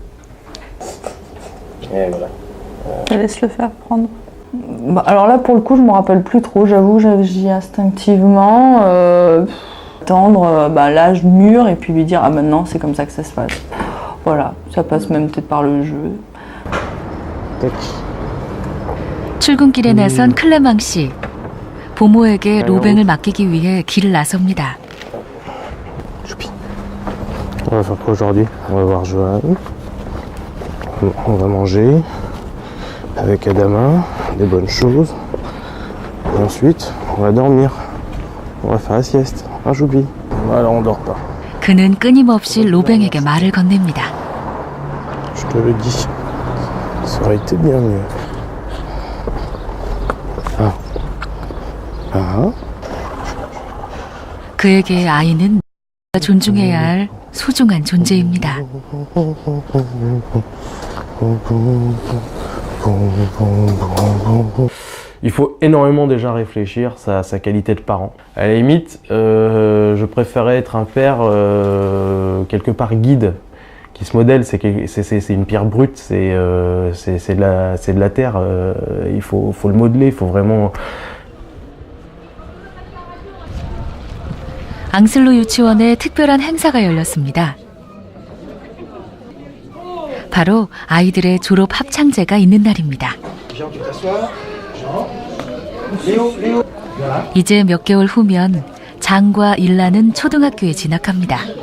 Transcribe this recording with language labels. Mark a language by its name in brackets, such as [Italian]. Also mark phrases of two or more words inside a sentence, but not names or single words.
[French] Laisse-le faire prendre. Bah, alors là, pour le coup, je me rappelle plus trop. J'avoue que j'agis instinctivement. Attendre l'âge mûr et puis lui dire ah maintenant c'est comme ça que ça se passe. Voilà, ça passe même peut-être par le jeu. [Korean] 출근길에 나선 클레망 씨. 부모에게 로뱅을 맡기기 위해 길을 나섭니다. [French] On va faire quoi aujourd'hui? On va voir Johan. On va manger avec Adama, des bonnes choses. Et ensuite, on va dormir. On va faire la sieste. Ah, j'oublie. Alors on dort pas. [Korean] 그는 끊임없이 로뱅에게 말을 건넵니다. [French] Je te le dis. Ça aurait été bien mieux. Ah. Ah. [Korean] 그에게 아이는 존중해야 할 소중한 존재입니다. [French] Il faut énormément déjà réfléchir à sa qualité de parent. À la limite, je préférais être un père quelque part guide, qui se modèle. C'est une pierre brute, c'est de la terre. Il faut le modeler, il faut vraiment. [Korean] 앙슬로 유치원에 특별한 행사가 열렸습니다. 바로 아이들의 졸업 합창제가 있는 날입니다. 이제 몇 개월 후면 장과 일라는 초등학교에 진학합니다.